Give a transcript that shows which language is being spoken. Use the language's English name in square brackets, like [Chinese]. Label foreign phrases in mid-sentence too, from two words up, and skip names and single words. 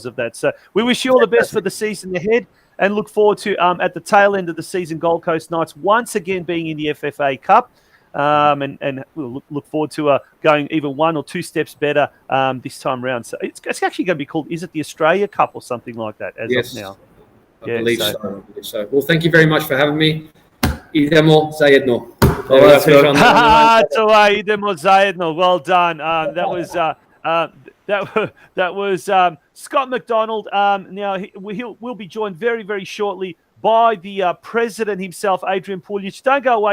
[English] So we wish you all the best for the season ahead. and look forward to, at the tail end of the season, Gold Coast Knights once again being in the FFA Cup. And we'll look forward to going even 1 or 2 steps better this time round. So it's actually going to be called, is it the Australia Cup or something like that as of now? I believe so. Well, thank you very much for having me. [Croatian] Idemo zajedno. Idemo zajedno. [English] Well done. That was Scott McDONALD. Now we'll be joined very, very shortly by the president himself, ADRIAN PULJICH. Don't go away.